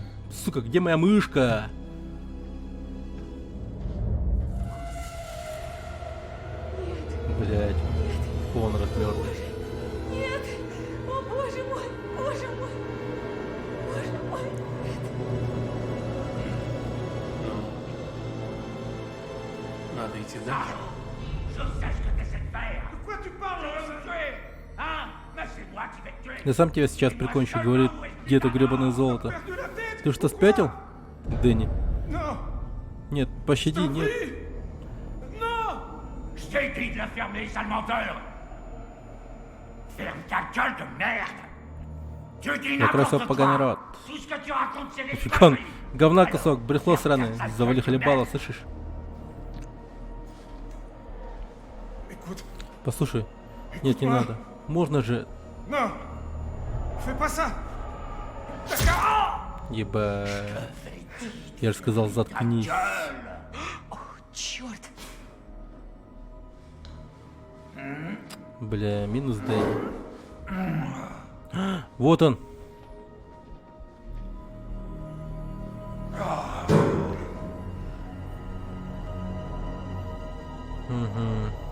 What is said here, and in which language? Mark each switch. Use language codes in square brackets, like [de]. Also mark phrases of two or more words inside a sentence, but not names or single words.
[ru] Сука, где моя мышка? Блять, Конрад мертвый. Нет! О, боже мой! Боже мой! Боже мой! Надо идти дальше. [fr] Je sais ce que tu essaies de faire. De quoi tu parles, tuer, hein? Mais c'est moi qui vais te tuer. [ru] Я сам тебя сейчас прикончу, говорит, где-то гребаное золото. Ты что, спятил, Дэнни? Нет, пощади, нет. [fr] Je t'ai dit de la fermer, sale menteur. Ferme ta gueule de merde. Tu dis [ru] Я красил [fr] n'importe [ru] поганый [fr] quoi. [ru] рот. [fr] Tout ce que tu racontes, c'est des [ru] Фикон, [fr] conneries. [ru] говна кусок, брехло сраное, завали хлебало, слышишь? Послушай, нет, не надо. Можно же... [fr] Non. Fais pas ça. [ru] Еба. Я же сказал, заткнись. Черт. Бля, минус Дэнни. Вот он. Угу.